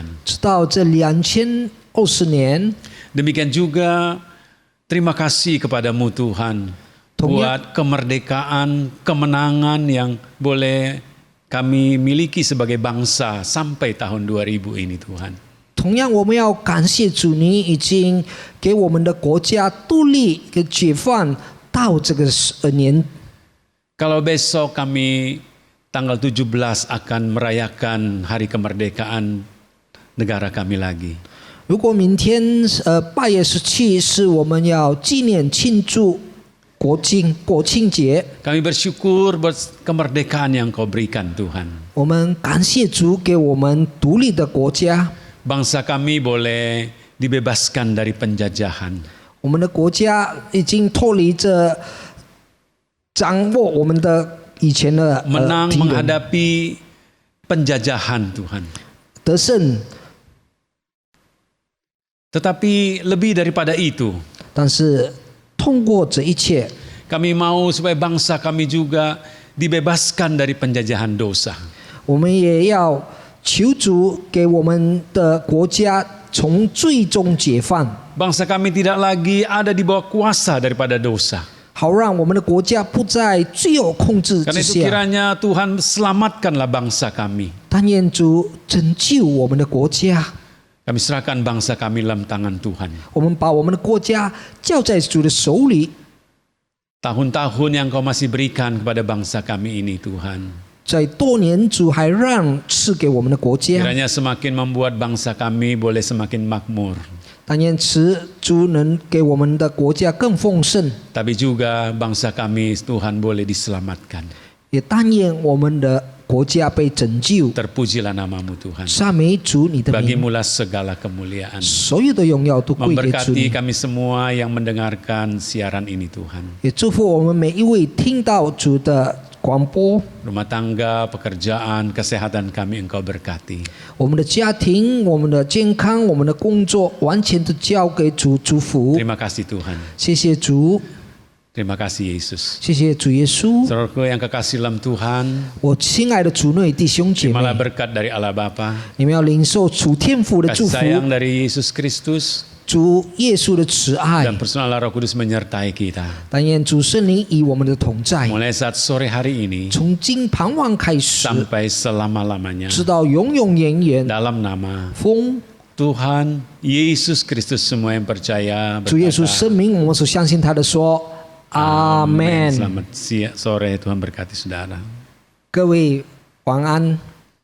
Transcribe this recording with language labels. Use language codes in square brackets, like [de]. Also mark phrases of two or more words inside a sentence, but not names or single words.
[zh] 直到这2020年。 [id] Demikian juga terima kasih kepadamu Tuhan. Buat kemerdekaan, kemenangan yang boleh kami miliki sebagai bangsa sampai tahun 2000 ini Tuhan. [zh] 同样，我们要感谢主，你已经给我们的国家独立跟解放到这个年。 [id] Kalau besok kami tanggal 17 akan merayakan hari kemerdekaan negara kami lagi. [zh] 如果明天8月17是我们要纪念庆祝国庆节， [id] Kami bersyukur buat kemerdekaan yang kau berikan Tuhan. [zh] 我们感谢主给我们独立的国家， [id] Bangsa kami boleh dibebaskan dari penjajahan. [zh] 我们的国家已经脱离着掌握我们的以前的 [id] Menang [zh] 敌人， [id] menghadapi penjajahan Tuhan. [zh] 得胜。 [id] Tetapi lebih daripada itu, [zh] 但是通过这一切， [id] kami mau supaya bangsa kami juga dibebaskan dari penjajahan dosa. [zh] 我们也要求主给我们的国家从最终解放， [id] Bangsa kami tidak lagi ada di bawah kuasa daripada dosa. [zh] 好让我们的国家不在罪恶控制 [id] Karena [zh] 之 [id] itu [zh] 下。 [id] kiranya Tuhan selamatkanlah bangsa kami. [zh] 但愿主拯救我们的国家， [id] Kami serahkan bangsa kami dalam tangan Tuhan. [zh] 我们把我们的国家交在主的手里。 [id] Tahun-tahun yang Kau masih berikan kepada bangsa kami ini Tuhan. [zh] 在多年，主还让赐给我们的国家， [id] Kiranya semakin membuat bangsa kami boleh semakin makmur. [zh] 但愿主能给我们的国家更丰盛， [id] Tapi juga bangsa kami Tuhan boleh diselamatkan. [zh] 也但愿我们的国家被拯救。 [id] Terpujilah namamu Tuhan. [zh] 赞美主你的名， [id] Bagimulah segala kemuliaan. [zh] 所有的荣耀都归给主 [id] Memberkati [zh] 你。 [id] kami semua yang mendengarkan siaran ini Tuhan. [zh] 也祝福我们每一位听到主的广播， [id] Rumah tangga, pekerjaan, kesehatan kami Engkau berkati. [zh] 我们的家庭、我们的健康、我们的工作，完全都交给主祝福。 [id] Terima kasih Tuhan. [zh] 谢谢主， [id] Terima kasih Yesus. [zh] 谢谢主耶稣。 [id] Saudaraku yang kekasih dalam Tuhan, [zh] 我亲爱的主内弟兄姐妹， [id] terimalah berkat dari Allah Bapa, [zh] 你们要领受主天父的祝 [id] kasih [zh] 福， [id] sayang dari Yesus Kristus, [zh] 主耶稣的慈爱 [id] dan， personal Roh Kudus menyertai kita. [zh] 但愿主圣灵与我们的同在， [id] Mulai saat sore hari ini [zh] 从今傍晚开始， [id] sampai selama-lamanya. [zh] 直到永永远远。 [id] Dalam nama [zh] 奉 [id] Tuhan Yesus Kristus semua yang percaya [zh] 主耶稣 [id] berkata, [zh] 生命，我们所相信他的说，阿 [id] Amin. [zh] 门。 [id] Selamat siang sore, Tuhan berkati saudara. [zh] 各位晚安。